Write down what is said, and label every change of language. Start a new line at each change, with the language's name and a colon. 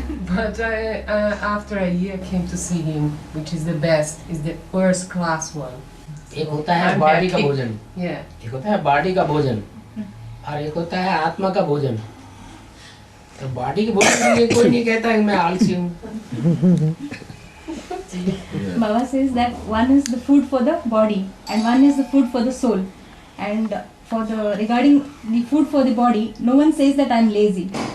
English: But after a year came to see him, which is the best, is the first class one.
Hindi: एक होता है body का भोजन,
English: Yeah.
Hindi: एक होता है बॉडी का भोजन और एक होता है आत्मा का भोजन। तो बॉडी के भोजन के लिए कोई नहीं कहता कि मैं आलसी हूँ।
English: Baba says that one is the food for the body and one is the food for the soul. And for the regarding the food for the body, no one says that I'm lazy.